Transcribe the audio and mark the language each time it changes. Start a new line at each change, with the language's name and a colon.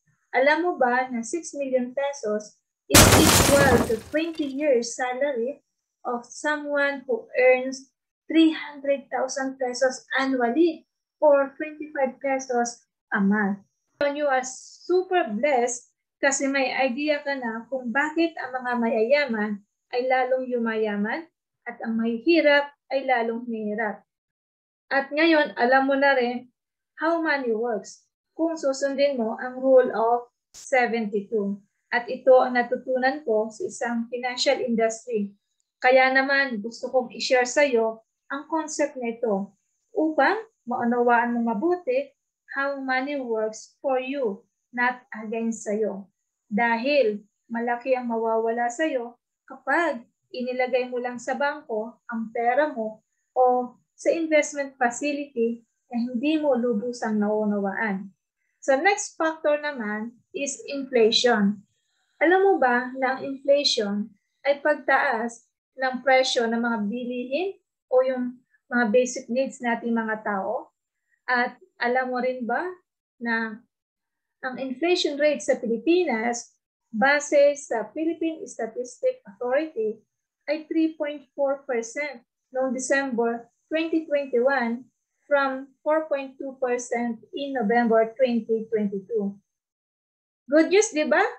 Filipino: Alam mo ba na
English: 6 million pesos is equal to 20 years salary of someone who earns 300,000 pesos annually or 25 pesos a month. You are super blessed
Filipino: kasi may idea ka na kung bakit ang mga mayayaman ay lalong yumayaman at ang mahihirap ay lalong mahirap. At ngayon, alam mo na rin
English: how money works
Filipino: kung susundin mo ang rule of 72. At ito ang natutunan ko sa isang financial industry. Kaya naman gusto kong i-share sa iyo ang concept nito upang maunawaan mo mabuti
English: how money works for you, not against
Filipino: sa'yo. Dahil malaki ang mawawala sa'yo kapag inilagay mo lang sa bangko ang pera mo o sa investment facility na hindi mo lubusang naunawaan.
English: So next factor naman is inflation.
Filipino: Alam mo ba na ang inflation ay pagtaas ng presyo ng mga bilihin o yung mga basic needs nating mga tao? At alam mo rin ba na ang inflation rate sa Pilipinas base sa Philippine Statistics Authority ay 3.4% noong December 2021 from 4.2% in November 2022.
English: Good news,
Filipino: di ba?